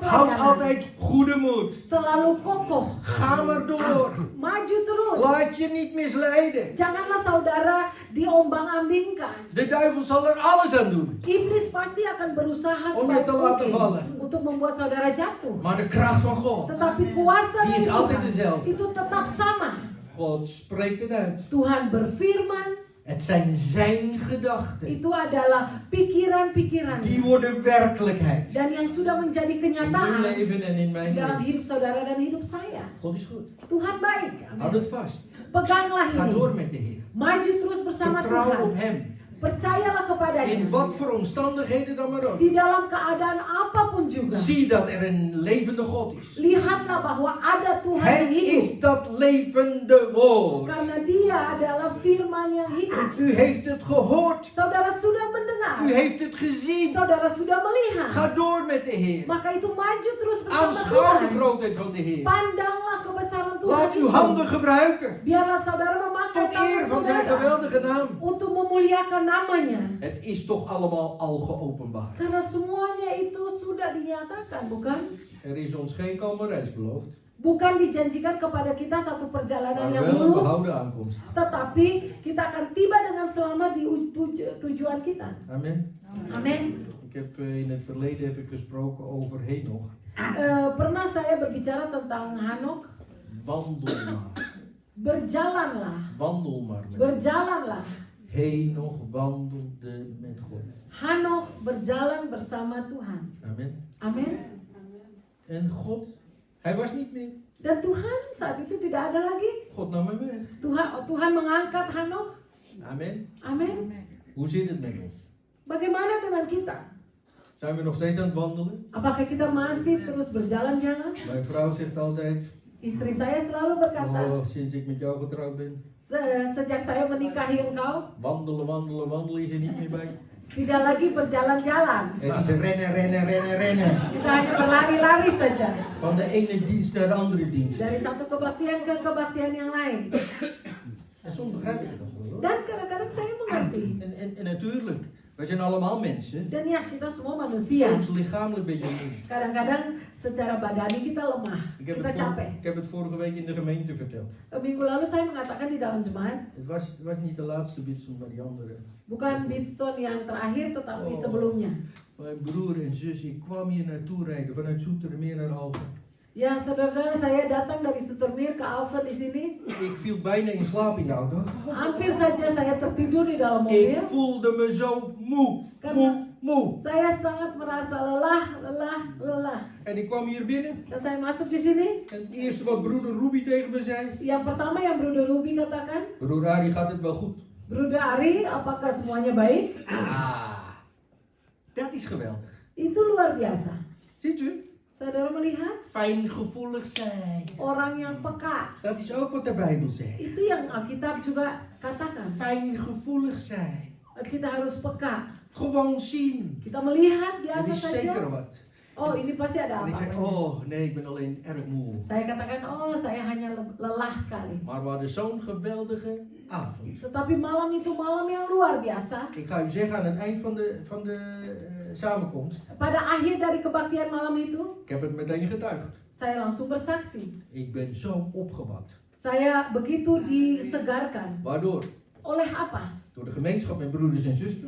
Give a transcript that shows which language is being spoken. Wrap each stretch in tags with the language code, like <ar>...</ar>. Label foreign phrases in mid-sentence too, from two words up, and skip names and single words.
<nl>Houd</nl> <id>pelayanan.</id> <nl>altijd goede moed.</nl> <id>Selalu kokoh.</id> <nl>Ga maar door.</nl> <id>Maju terus.</id> <nl>Laat je niet misleiden.</nl> <id>Janganlah saudara diombang-ambingkan.</id> <nl>De duivel zal er alles aan doen</nl> <id>Iblis pasti akan berusaha</id> <nl>om je te laten</nl> <id>mungkin</id> <nl>vallen.</nl> <id>untuk membuat saudara jatuh.</id> <nl>Maar de kracht van God,</nl> <id>Tetapi kuasa</id> <nl>die</nl> <id>dari</id> <nl>is altijd</nl> <id>Tuhan</id> <nl>dezelfde.</nl> <id>itu tetap sama.</id> <nl>God spreekt het uit.</nl> <id>Tuhan berfirman,</id> <nl>Het zijn zijn gedachten.</nl> <id>itu adalah pikiran-pikiran</id> <nl>Die worden werkelijkheid.</nl> <id>dan yang sudah menjadi</id> <nl>In uw</nl> <id>kenyataan</id> <nl>leven en in</nl> <id>di</id> <nl>mijn</nl> <id>dalam</id> <nl>leven.</nl> <id>hidup saudara dan hidup saya.</id> <nl>God is goed.</nl> <id>Tuhan baik.</id> <nl>Houd</nl> <id>Amin.</id> <nl>het vast.</nl> <id>Peganglah</id> <nl>Ga</nl> <id>ini.</id> <nl>door met de Heer.</nl> <id>Maju terus bersama</id> <nl>Vertrouw</nl> <id>Tuhan.</id> <nl>op hem.</nl> <id>Percayalah kepadanya.</id> <nl>In wat voor omstandigheden dan maar ook.</nl> <id>Di dalam keadaan apapun juga.</id> <nl>Zie dat er een levende God is.</nl> <id>Lihatlah bahwa ada Tuhan</id> <nl>Hij</nl> <id>yang hidup.</id> <nl>is dat levende woord.</nl> <id>Karena dia adalah firman yang hidup.</id> <nl>U heeft het gehoord.</nl> <id>Saudara sudah mendengar.</id> <nl>U heeft het gezien.</nl> <id>Saudara sudah melihat.</id> <nl>Ga door met de Heer.</nl> <id>Maka itu maju terus bersama</id> <nl>Aanschouw de</nl> <id>Tuhan.</id> <nl>grootheid van de Heer.</nl> <id>Pandanglah kebesaran Tuhan</id> <nl>Laat uw</nl> <id>itu.</id> <nl>handen gebruiken.</nl> <id>Biarlah saudara memakai</id> <nl>Tot eer</nl> <id>tangan</id> <nl>van zijn</nl> <id>saudara</id> <nl>geweldige naam.</nl> <id>untuk memuliakan namanya.</id> <nl>Het is toch allemaal al geopenbaard.</nl> <id>Karena semuanya itu sudah dinyatakan, bukan?</id> <nl>Er is ons geen kalme reis beloofd.</nl> <id>Bukan dijanjikan kepada kita satu perjalanan</id> <nl>Maar</nl> <id>yang</id> <nl>wel een</nl> <id>mulus,</id> <nl>behouden aankomst.</nl> <id>tetapi kita akan tiba dengan selamat di tujuan kita.</id> <nl>Amen.</nl> <id>Amin.</id> <nl>Ik heb in het verleden heb ik gesproken over Henoch.</nl> <id>Pernah saya berbicara tentang Hanok.</id> <nl>Wandel maar.</nl> <id>Berjalanlah,</id> <nl>Wandel maar met God.</nl> <id>berjalanlah.</id> <nl>Henoch wandelde met God.</nl> <id>Hanok berjalan bersama Tuhan.</id> <nl>Amen.</nl> <id>Amin.</id> <nl>En God, hij was niet meer.</nl> <id>Dan Tuhan saat itu tidak ada lagi.</id> <nl>God nam hem weg.</nl> <id>Tuhan mengangkat Hanok.</id> <nl>Amen.</nl> <id>Amin.</id> <nl>Hoe zit het met ons?</nl> <id>Bagaimana dengan kita?</id> <nl>Zijn we nog steeds aan het wandelen?</nl> <id>Apakah kita masih terus berjalan-jalan?</id> <nl>Mijn vrouw zegt altijd,</nl> <id>Istri saya selalu berkata,</id> <nl>oh, sinds ik met jou getrouwd ben,</nl> <id>sejak saya menikahi engkau,</id> <nl>wandelen, wandelen, wandelen is er niet meer bij.</nl> <id>tidak lagi berjalan-jalan.</id> <nl>Het is rennen, rennen, rennen, rennen.</nl> <id>Kita hanya berlari-lari saja.</id> <nl>Van de ene dienst naar de andere dienst.</nl> <id>Dari satu kebaktian ke kebaktian yang lain.</id> <nl>En soms begrijp ik dat wel hoor.</nl> <id>Dan kadang-kadang saya mengerti.</id> <nl>Wij zijn allemaal mensen.</nl> <id>Dan ya kita semua manusia.</id> <nl>Soms lichamelijk ben je moe.</nl> <id>Kadang-kadang secara badani kita lemah, kita capek.</id> <nl>Ik heb het vorige week in de gemeente verteld.</nl> <id>Minggu lalu saya mengatakan di dalam jemaat,</id> <nl>Het was niet de laatste bidstond, maar die andere.</nl> <id>bukan Bidstone yang terakhir tetapi Oh. sebelumnya.</id> <nl>Mijn broer en zus, ik kwam hier naartoe rijden vanuit Zoetermeer naar Alphen.</nl> <id>Ya, saudara-saudara, saya datang dari Sutermeer ke Alphen di sini.</id> <nl>Ik viel bijna in slaap in de auto.</nl> <id>Hampir saja saya tertidur di dalam</id> <nl>Ik</nl> <id>mobil.</id> <nl>voelde me zo moe, moe.</nl> <id>Saya sangat merasa lelah.</id> <nl>En ik kwam hier binnen.</nl> <id>Dan saya masuk di sini.</id> <nl>En het eerste wat broeder Ruby tegen me zei.</nl> <id>Yang pertama yang Broeder Ruby katakan,</id> <nl>Broer Ari, gaat het wel goed?</nl> <id>Broeder Ari, apakah semuanya baik?</id> <nl>Dat is geweldig.</nl> <id>Itu luar biasa.</id> <nl>Ziet u?</nl> <id>Saudara melihat</id> <nl>Fijngevoelig zijn.</nl> <id>orang yang peka.</id> <nl>Dat is ook wat de Bijbel zegt.</nl> <id>Itu yang Alkitab juga katakan.</id> <nl>Fijngevoelig zijn.</nl> <id>Kita harus peka.</id> <nl>Gewoon zien.</nl> <id>Kita melihat</id> <nl>Er</nl> <id>biasa</id> <nl>is zeker</nl> <id>saja.</id> <nl>wat.</nl> <id>Oh, ini pasti ada</id> <nl>En ik</nl> <id>apa.</id> <nl>zeg, oh nee, ik ben alleen erg moe.</nl> <id>Saya katakan, oh saya hanya lelah sekali.</id> <nl>Maar we hadden zo'n geweldige avond.</nl> <id>Tetapi malam itu malam yang luar biasa.</id> <nl>Ik ga u zeggen, aan het eind van de samenkomst,</nl> <id>Pada akhir dari kebaktian malam itu,</id> <nl>ik heb het meteen getuigd.</nl> <id>saya langsung bersaksi.</id> <nl>Ik ben zo opgewacht.</nl> <id>Saya begitu disegarkan.</id> <nl>Waardoor?</nl> <id>Oleh apa?</id> <nl>Door de gemeenschap met broeders en zusters.</nl>